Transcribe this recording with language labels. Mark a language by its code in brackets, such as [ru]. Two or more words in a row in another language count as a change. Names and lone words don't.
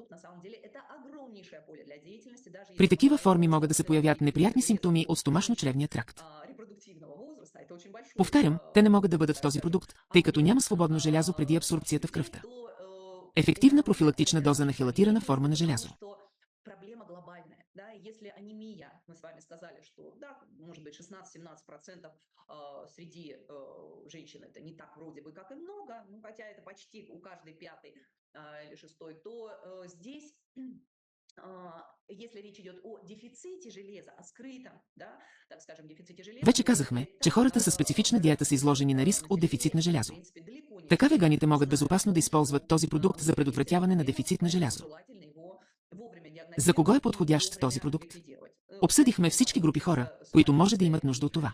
[bg] При такива форми могат да се появят неприятни симптоми от стомашно-чревния тракт. Повтарям, те не могат да бъдат в този продукт, тъй като няма свободно желязо преди абсорбцията в кръвта. Ефективна профилактична доза на хелатирана форма на желязо. [ru] Если анемия, мы с вами сказали, что, да, может быть, 16-17% среди женщин это не так вроде бы как и много, ну, хотя это почти у каждой пятой или шестой, то здесь, если речь идет о дефиците железа, о скрытом, да, так скажем, дефиците железа... [bg] Вече казахме, че хората със специфична диета са изложени на риск от дефицит на желязо. Така веганите могат безопасно да използват този продукт за предотвратяване на дефицит на желязо. За кого е подходящ този продукт? Обсъдихме всички групи хора, които може да имат нужда от това.